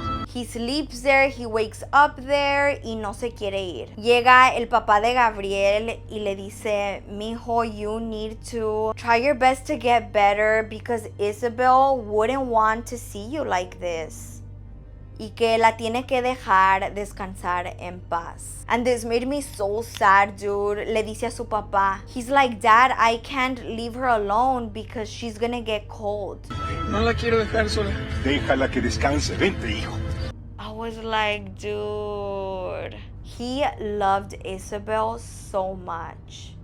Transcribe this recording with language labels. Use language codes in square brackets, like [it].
[en] He sleeps there, he wakes up there [es] y no se quiere ir. Llega el papá de Gabriel y le dice, [en] mijo, you need to try your best to get better because Isabel wouldn't want to see you like this. [es] Y que la tiene que dejar descansar en paz. [en] And this made me so sad, dude. [es] Le dice a su papá. [en] He's like, Dad, I can't leave her alone because she's gonna get cold. [es] No la quiero dejar sola. Déjala que descanse. Vente, hijo. [en] I was like, dude. He loved Isabel so much.